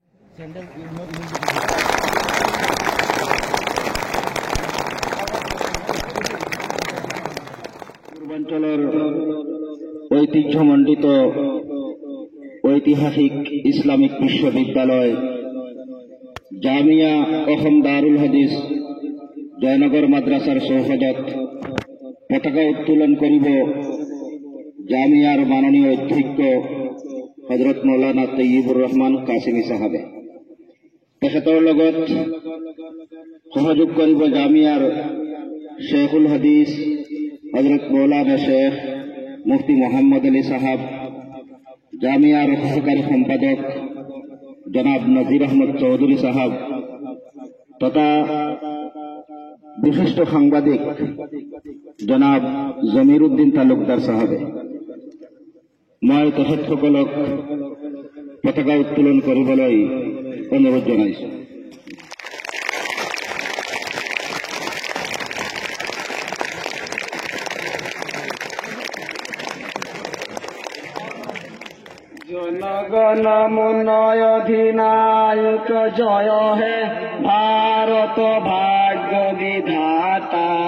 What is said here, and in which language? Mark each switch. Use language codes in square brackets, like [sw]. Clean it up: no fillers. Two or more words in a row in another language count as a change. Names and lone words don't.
[bn] পূর্বাঞ্চলের ঐতিহ্যমণ্ডিত ঐতিহাসিক ইসলামিক বিশ্ববিদ্যালয় জামিয়া [as] অসম দারুল হাদিস জয়নগর মাদ্রাসার সৌহদত পতাকা উত্তোলন করিব জামিয়ার মাননীয় অধ্যক্ষ হযরত মৌলানা তৈয়বুর রহমান কাসিমি সাহাবে। তেখেতৰ লগত সহযোগ করিব জামিয়ার শেখুল হাদিস হযরত মৌলানা শেখ মুফতি মোহাম্মদ আলী সাহাব, জামিয়ার সহকারী সম্পাদক জনাব নজির আহমদ চৌধুরী সাহাব তথা বিশিষ্ট সাংবাদিক জনাব জমির উদ্দিন তালুকদার সাহাবে। মই তেখেতসকলক পতাকা উত্তোলন কৰিবলৈ অনুৰোধ জনাইছো। [bn] জনগণ মন অধিনায়ক জয় হে ভারত ভাগ্য বিধাতা,